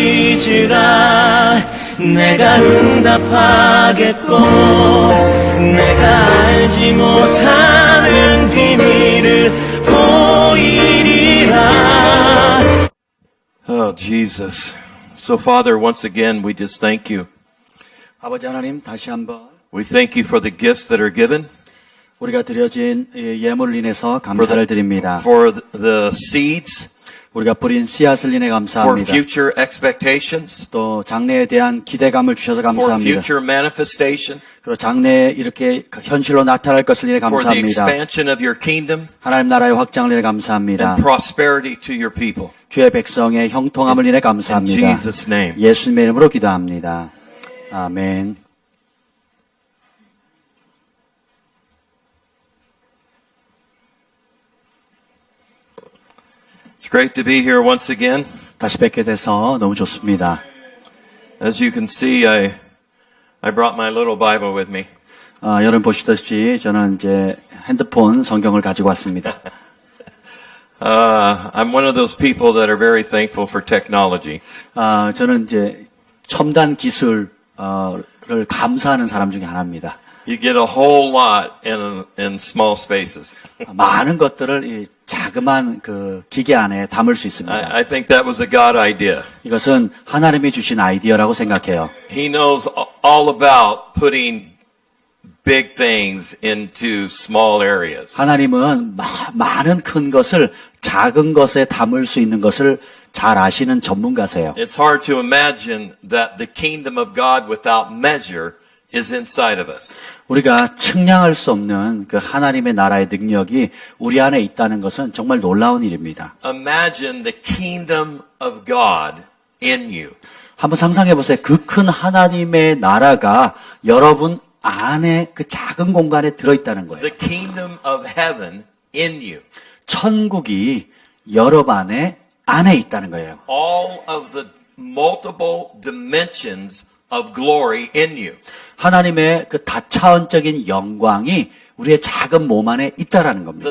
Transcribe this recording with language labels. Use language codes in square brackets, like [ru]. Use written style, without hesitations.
[ko] 비밀이라 내가 응답하겠고 내가 알지 못하는 비밀을 보이리라. [en] Oh, Jesus. So, Father, once again, we just thank you. [ko] 아버지 하나님, 다시 한번 [en] We thank you for the gifts that are given, [ko] 우리가 드려진 예물을 인해서 감사를 드립니다. [en] for the seeds, [ko] 우리가 뿌린 씨앗을 인해 [en] for [ko] 감사합니다. [en] future expectations, [ko] 또 장래에 대한 기대감을 주셔서 [en] for [ko] 감사합니다. [en] future manifestation, [ko] 그리고 장래에 이렇게 현실로 나타날 것을 인해 [en] for the [ko] 감사합니다. [en] expansion of your kingdom, [ko] 하나님 나라의 확장을 인해 감사합니다. [en] and prosperity to your people. [ko] 주의 백성의 형통함을 인해 [en] In [ko] 감사합니다. [en] Jesus' name. [ko] 예수님의 이름으로 기도합니다. 아멘. [en] It's great to be here once again. [ko] 다시 뵙게 돼서 너무 좋습니다. [en] As you can see, I brought my little Bible with me. [ko] 여러분 보시다시피 저는 이제 핸드폰 성경을 가지고 왔습니다. [en] I'm one of those people that are very thankful for technology. [ko] 저는 이제 첨단 기술을 감사하는 사람 중에 하나입니다. [en] You get a whole lot in small spaces. [ko] 많은 것들을 이 자그마한 그 기계 안에 담을 수 있습니다. [en] I think that was a God idea. [ko] 이것은 하나님이 주신 아이디어라고 생각해요. [en] He knows all about putting big things into small areas. [ko] 하나님은 많은 큰 것을 작은 것에 담을 수 있는 것을 잘 아시는 전문가세요. [en] It's hard to imagine that the kingdom of God without measure is inside of us. [ko] 우리가 측량할 수 없는 그 하나님의 나라의 능력이 우리 안에 있다는 것은 정말 놀라운 일입니다. [en] Imagine the kingdom of God in you. [ko] 한번 상상해 보세요. 그 큰 하나님의 나라가 여러분 안에 그 작은 공간에 들어있다는 거예요. [en] The kingdom of heaven in you. [ko] 천국이 여러분 안에 있다는 거예요. [en] All of the multiple dimensions of glory in you. [ko] 하나님의 그 다차원적인 영광이 우리의 작은 몸 안에 있다라는 겁니다.